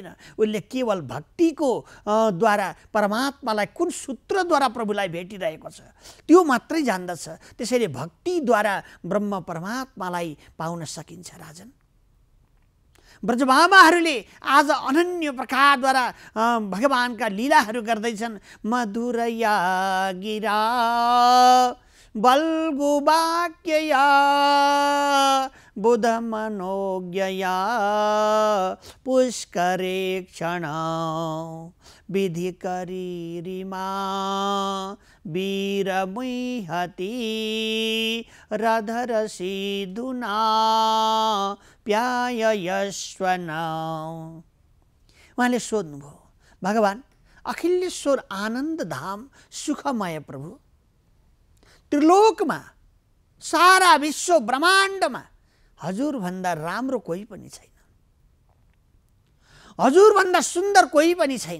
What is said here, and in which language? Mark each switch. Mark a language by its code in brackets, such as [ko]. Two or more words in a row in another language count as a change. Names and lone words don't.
[ne] उसले केवल भक्तिको द्वारा परमात्मालाई कुन सूत्रद्वारा प्रभुलाई भेटिरहेको छ त्यो मात्रै जान्दछ। त्यसैले भक्तिद्वारा ब्रह्म परमात्मालाई पाउन सकिन्छ। राजन ब्रजबाबाहरूले आज अनन्य प्रकारद्वारा भगवानका लीलाहरू गर्दैछन्। [sa] मधुरया गिरा बल्गुवाक्यया बुध मनोज्ञया पुष्करे क्षण विधिकरीरिमा वीरमुहति रधरसिधुना प्याययस्वन। [ne] उहाँले सोध्नुभयो भगवान अखिलेश्वर आनन्द धाम सुखमय प्रभु, त्रिलोकमा सारा विश्व ब्रह्माण्डमा हजुरभन्दा राम्रो कोही पनि छैन, हजुरभन्दा सुन्दर कोही पनि छैन।